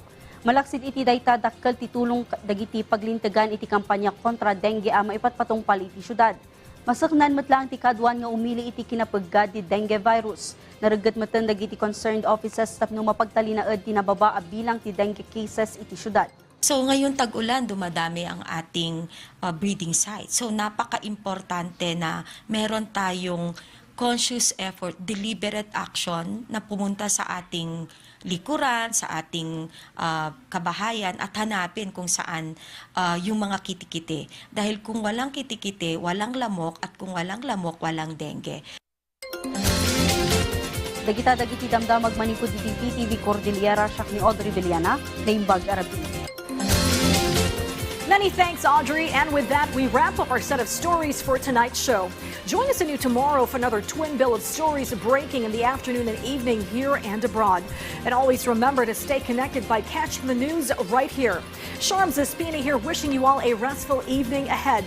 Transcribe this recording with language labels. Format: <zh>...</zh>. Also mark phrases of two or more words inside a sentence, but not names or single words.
<ilo>Malaksid iti dayta dakkel ti tulong dagiti paglintegan iti kampanya kontra dengue a maipatpatungpal iti syudad. Masaknan metlang ti kadwan nga umili iti kinapaggad ti dengue virus. Naragget meten dagiti</ilo> <en>concerned offices</en> <ilo>tapno mapagtalinaed ti nababa a bilang ti</ilo> <en>dengue cases</en> <ilo>iti syudad.</ilo> <tl>So ngayon tag-ulan, dumadami ang ating</tl> <en>breeding site.</en> <tl>So napaka-importante na meron tayong</tl> <en>conscious effort, deliberate action</en> <tl>na pumunta sa ating likuran, sa ating kabahayan at hanapin kung saan yung mga kitikite. Dahil kung walang kitikite, walang lamok at kung walang lamok, walang dengue.</tl> <ilo>Dagita-dagiti damdamag manipud iti PTV Cordillera siya ni Audrey Villana, Naimbag Arabi.</ilo> <en>Many thanks, Audrey. And with that, we wrap up our set of stories for tonight's show. Join us anew tomorrow for another twin bill of stories breaking in the afternoon and evening here and abroad. And always remember to stay connected by catching the news right here. Sharms Espina here, wishing you all a restful evening ahead.</en>